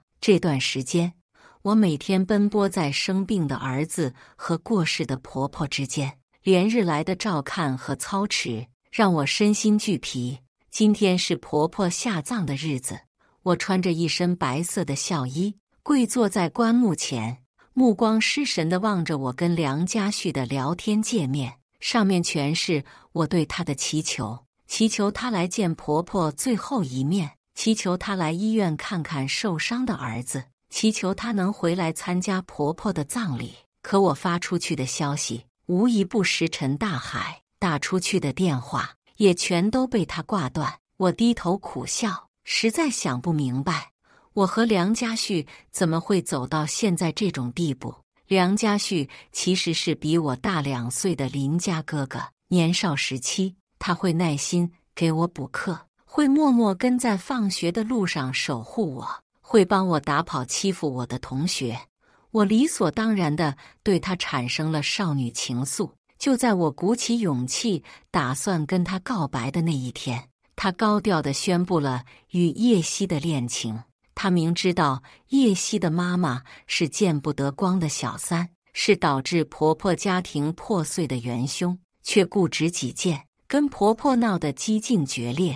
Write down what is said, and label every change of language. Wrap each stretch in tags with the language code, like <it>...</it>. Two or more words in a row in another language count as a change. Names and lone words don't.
<zh>這段時間，我每天奔波在生病的兒子和過世的婆婆之間，連日來的照看和操持讓我身心俱疲。今天是婆婆下葬的日子，我穿着一身白色的孝衣，跪坐在棺木前，目光失神地望着我跟梁家旭的聊天界面，上面全是我對他的祈求。祈求他來見婆婆最後一面，祈求他來醫院看看受傷的兒子，祈求他能回來參加婆婆的葬禮。可我發出去的消息， 無一不石沉大海，打出去的電話也全都被他掛斷。我低頭苦笑，實在想不明白，我和梁家旭怎麼會走到現在這種地步。梁家旭其實是比我大2歲的鄰家哥哥，年少時期他會耐心給我補課，會默默跟在放學的路上守護我，會幫我打跑欺負我的同學。我理所當然地對他產生了少女情愫。就在我鼓起勇氣打算跟他告白的那一天，他高調地宣布了與葉希的戀情。他明知道葉希的媽媽是見不得光的小三，是導致婆婆家庭破碎的元兇，卻固執己見，跟婆婆鬧得幾近決裂。</zh>